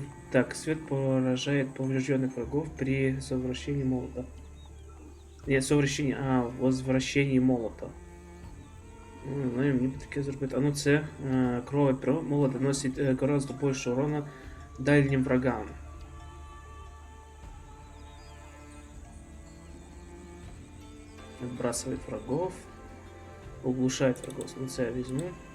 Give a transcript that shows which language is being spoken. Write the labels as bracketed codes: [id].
[ru] так, свет поражает поврежденных врагов при совращении молота. Нет, совращении, возвращении молота. [uk] Ну, не знаю, мені б таке зробити. А ну це крове перо. [ru] Молот наносить гораздо больше урона дальним врагам. Отбрасывает врагов. Углушает врагов. [uk] Ну це я візьму.